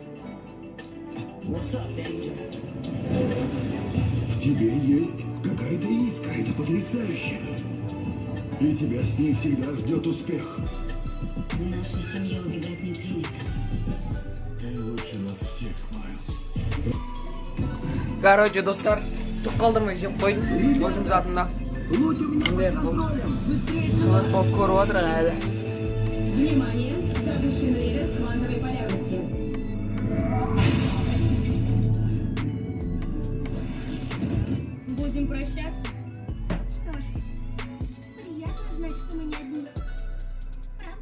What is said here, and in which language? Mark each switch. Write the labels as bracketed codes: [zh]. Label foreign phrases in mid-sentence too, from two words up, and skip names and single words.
[ru] В тебе есть какая-то искра, это потрясающе. И тебя с ней всегда ждет успех. В нашей семье убегать не принято. Ты лучше нас всех, Майлз. [kk] Короче, достар, түк қалдырмай жеп қойдым. Өзім затында. Болып көріп отырық әлі. [ru] Внимание! Запрещены рез квантовой полярности. Будем прощаться? Что ж, приятно знать, что мы не одни. Правда?